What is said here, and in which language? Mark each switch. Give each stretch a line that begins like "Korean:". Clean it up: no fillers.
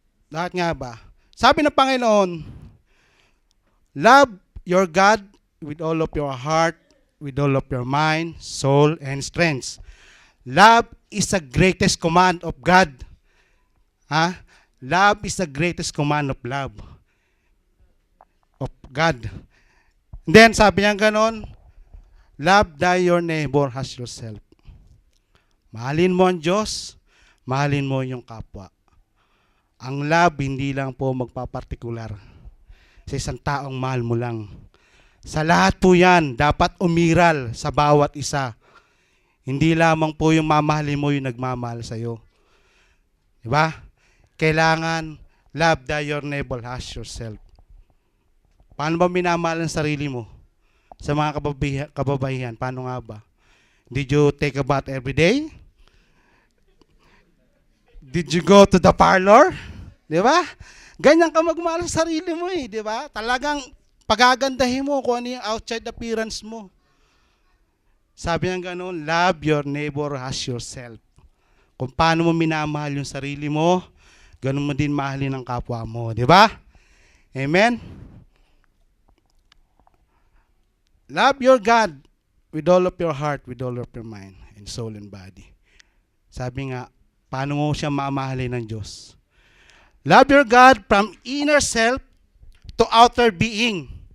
Filipino: Bakit nga ba? Sabi ng Panginoon,
English: love your God with all of your heart, with all of your mind, soul, and strength. Love is the greatest command of God. Love is the greatest command of love. Of God. And then
Filipino: sabi niya ganon,
English: love thy your neighbor as yourself.
Filipino: Mahalin mo ang Diyos, mahalin mo yung kapwa. Ang love hindi lang po magpapartikular sa isang taong mahal mo lang. Sa lahat po yan, dapat umiral sa bawat isa. Hindi lamang po yung mamahalin mo yung nagmamahal sa'yo. Diba?
English: Kailangan love thy your neighbor as yourself.
Filipino: Paano ba minamahal ang sarili mo? Sa mga kababaihan, paano nga ba?
English: Did you take a bath every day? Did you go to the parlor?
Filipino: Di ba? Ganyan ka magmahal sa sarili mo di ba? Talagang pagagandahin mo kung ano yung outside appearance mo. Sabi niya gano'n,
English: love your neighbor as yourself.
Filipino: Kung paano mo minamahal yung sarili mo, ganun mo din mahalin ang kapwa mo. Di ba? Amen?
English: Love your God with all of your heart, with all of your mind, and soul and body.
Filipino: Sabi nga, paano mo siya mamahalin ng Diyos?
English: Love your God from inner self to outer being.